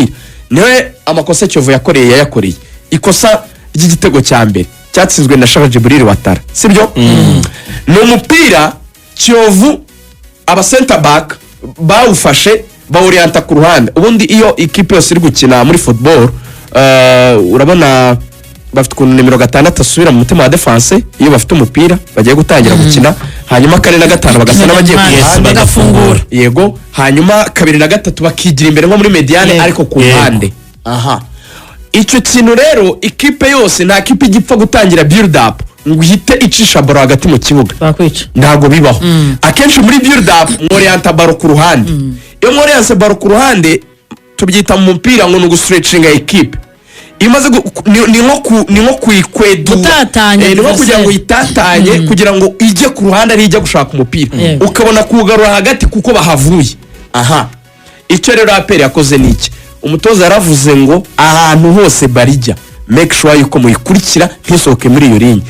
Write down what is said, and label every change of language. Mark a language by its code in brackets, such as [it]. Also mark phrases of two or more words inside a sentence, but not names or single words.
[rw] Niwe amakosa Kiyovu yakoreye ikosa ry'igitego cya mbere cyatsinzwe na Shaka Jibril Watara sibyo no mupira Kiyovu aba [en] center back [rw] bawufashe baorienta ku ruhande ubundi iyo ikipe yose iri gukina muri football urabona bafite ku numero 6 asubira mu mutima wa defense iyo bafite umupira bagiye gutangira gukina hanyuma 4 na 5 bagasa n'abagiye bagafungura yego hanyuma 2 na 3 bakigira imbere nko muri mediane ariko ku ruhande aha icyo kintu rero ikipe yose nta kipe igipfa gutangira [en] build up [rw] ngo ihite icisha baro hagati mu kibuga bakwica ntago bibaho akenshi muri [en] build up [rw] morienta baro ku ruhande iyo morienta baro ku ruhande tubyita mu mupira ngo n'ugustretchinga equipe imaze ni nko kwikwedu ni nko kugira ngo itatanye kugira ngo ijye ku ruhande ari ijya gushaka umupira ukabona kugarura hagati kuko bahavuye aha icyo rero APR yakoze niki umutoza yaravuze ngo ahantu hose barijya [en] make sure [rw] yuko muyikurikira ntisohoke muri iyo ligne.